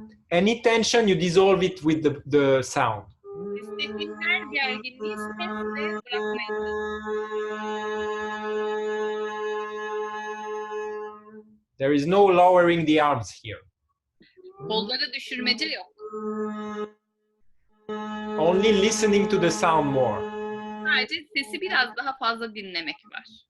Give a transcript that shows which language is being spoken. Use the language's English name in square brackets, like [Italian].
[English] any tension, you dissolve it with the sound. [Turkish] Hissettiğin her gerginliği sesle bırakmaya [English] There is no lowering the arms here. [Turkish] kolları düşürmece yok. [English] Only listening to the sound more. [Turkish] Sadece sesi biraz daha fazla dinlemek var.